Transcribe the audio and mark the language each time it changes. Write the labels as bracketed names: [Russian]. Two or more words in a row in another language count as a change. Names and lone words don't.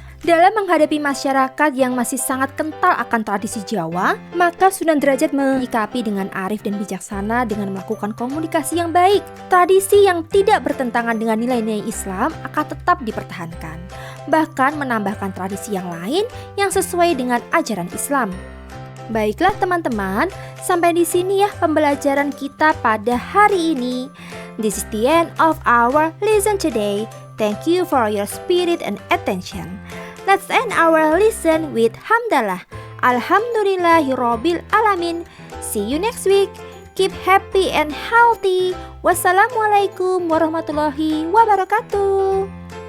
[Indonesian] Dalam menghadapi masyarakat yang masih sangat kental akan tradisi Jawa, maka Sunan Derajat menyikapi dengan arif dan bijaksana dengan melakukan komunikasi yang baik. Tradisi yang tidak bertentangan dengan nilai-nilai Islam akan tetap dipertahankan, bahkan menambahkan tradisi yang lain yang sesuai dengan ajaran Islam. Baiklah teman-teman, sampai di sini ya pembelajaran kita pada hari ini. [English] This is the end of our lesson today. Thank you for your spirit and attention. Let's end our lesson with hamdalah. [Arabic] الحمد لله رب العالمين. [English] See you next week. Keep happy and healthy. [Arabic] والسلام عليكم ورحمة الله وبركاته.